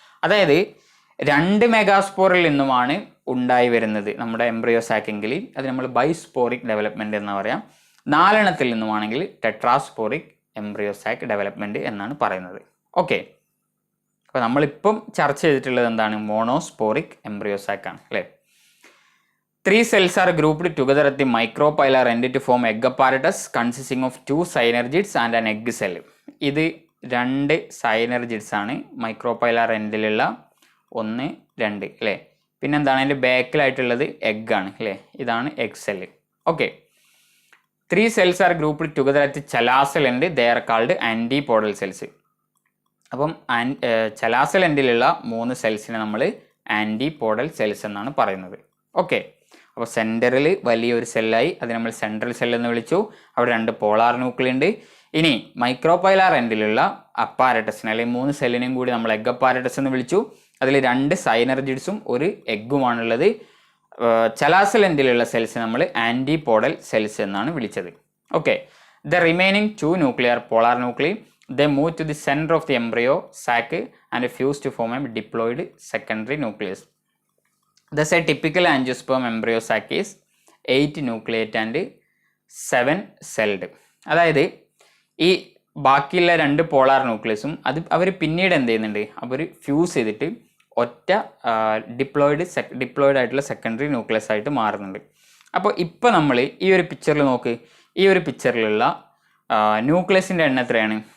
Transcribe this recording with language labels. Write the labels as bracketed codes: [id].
[ml] അതായത് 2 മെഗാസ്പോറിൽ നിന്നുമാണ് ഉണ്ടായി വരുന്നത് നമ്മുടെ എംബ്രിയോ സാക്ക് എങ്കിൽ അത് നമ്മൾ ബൈസ്പോറിക് ഡെവലപ്മെൻറ്റ് എന്ന് പറയാം. 4 എണ്ണത്തിൽ നിന്നുമാണെങ്കിൽ ടെട്രാസ്പോറിക് എംബ്രിയോ സാക്ക് ഡെവലപ്മെൻറ്റ് എന്നാണ് പറയുന്നത്. ഓക്കെ, അപ്പോൾ നമ്മളിപ്പം ചർച്ച ചെയ്തിട്ടുള്ളത് എന്താണ്, മോണോസ്പോറിക് എംബ്രിയോ സാക്ക് ആണ് അല്ലേ. [en] 3 cells are grouped together at the micropylar end to form egg apparatus consisting of 2 synergids and an egg cell. [ml] ഇത് 2 synergids ആണ് മൈക്രോപൈലാർ എൻഡിലുള്ള 1, 2 അല്ലേ. പിന്നെന്താണ് അതിൻ്റെ ബാക്കിലായിട്ടുള്ളത് എഗ് ആണ് അല്ലേ. ഇതാണ് egg cell. Okay, [en] 3 cells are grouped together at chalazal end they are called antipodal cells. [ml] അപ്പം chalazal എൻഡിലുള്ള 3 സെൽസിനെ നമ്മൾ ആൻറ്റിപോഡൽ സെൽസ് എന്നാണ് പറയുന്നത്. ഓക്കെ, അപ്പോൾ സെൻറ്ററിൽ വലിയൊരു സെല്ലായി, അത് നമ്മൾ സെൻട്രൽ സെൽ എന്ന് വിളിച്ചു. അവിടെ 2 പോളാർ ന്യൂക്ലിയ ഉണ്ട്. ഇനി മൈക്രോപൈലാർ എൻഡിലുള്ള അപ്പാരറ്റസിനെ അല്ലെങ്കിൽ 3 സെല്ലിനെയും കൂടി നമ്മൾ എഗ് അപ്പാരറ്റസ് എന്ന് വിളിച്ചു. അതിൽ 2 സൈനർജിഡ്സും ഒരു എഗ്ഗുമാണുള്ളത്. ചലാസൽ എൻഡിലുള്ള സെൽസ് നമ്മൾ ആൻറ്റിപോഡൽ സെൽസ് എന്നാണ് വിളിച്ചത്. [en] Okay, the remaining 2 nuclear polar nuclei they move to the center of the embryo sac and fuse to form a diploid secondary nucleus. Thus a typical angiosperm embryo sac is 8 nucleate and 7 celled. [ml] അതായത് ഈ ബാക്കിയുള്ള 2 polar ന്യൂക്ലിയസും അത് അവർ പിന്നീട് എന്ത് ചെയ്യുന്നുണ്ട്, അവർ fuse ചെയ്തിട്ട് ഒറ്റ diploid ആയിട്ടുള്ള സെക്കൻഡറി ന്യൂക്ലിയസ് ആയിട്ട് മാറുന്നുണ്ട്. അപ്പോൾ ഇപ്പോൾ നമ്മൾ ഈ ഒരു പിക്ചറിൽ നോക്ക്, ഈ ഒരു പിക്ചറിലുള്ള ന്യൂക്ലിയസിൻ്റെ എണ്ണം എത്രയാണ്?